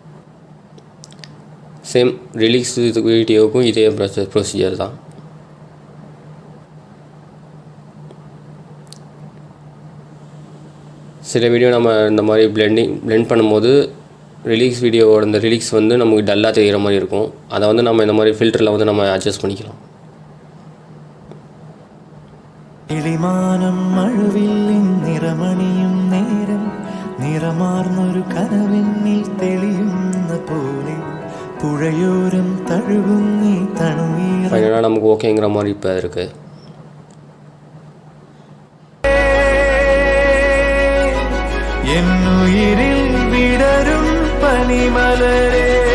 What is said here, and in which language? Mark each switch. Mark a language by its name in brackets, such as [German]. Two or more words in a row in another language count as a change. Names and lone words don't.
[English] same release [Tamil] வீடியோவுக்கும் இதே ப்ரொசீஜர் தான். சில வீடியோ நம்ம இந்த மாதிரி பிளெண்ட் பண்ணும்போது ரிலீக்ஸ் வீடியோவோட இந்த ரிலீக்ஸ் வந்து நமக்கு டல்லாக தெரிகிற மாதிரி இருக்கும். அதை வந்து நம்ம இந்த மாதிரி ஃபில்டரில் வந்து நம்ம அட்ஜஸ்ட் பண்ணிக்கலாம். [Malayalam] കിളിമാനം മഴവില്ലിൻ നിറമണിയും നേരം നിറമാർന്നൊരു കനവെന്നിൽ തെളിയുന്ന പോലെ പുഴയോരം തഴുകുന്നീ തണുനീറ. [Tamil] ஃபைனலாக நமக்கு ஓகேங்கிற மாதிரி இப்போ இருக்குது. என்னுயிரில் விடரும் பனிமலரே.